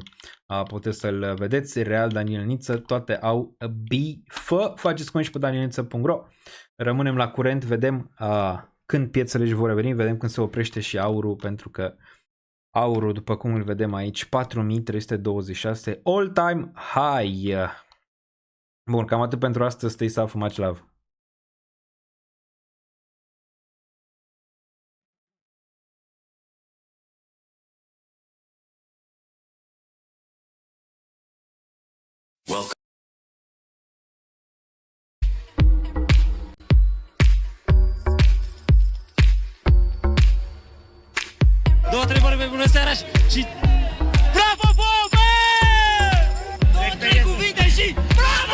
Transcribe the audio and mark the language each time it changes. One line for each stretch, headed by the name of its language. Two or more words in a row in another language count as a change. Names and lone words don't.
Romanian: Puteți să-l vedeți, Real Daniel Niță, toate au bifă. Faceți cum și pe danielniță.ro. Rămânem la curent, vedem când piețele își vor reveni, vedem când se oprește și aurul, pentru că aurul, după cum îl vedem aici, 4326
English: all time high.
Romanian: Bun, cam atât pentru astăzi.
English: Stay safe, much love. Welcome.
Romanian: Două, trei vorbe, bună seara și... Bravo, Bobe! Două, trei cuvinte și...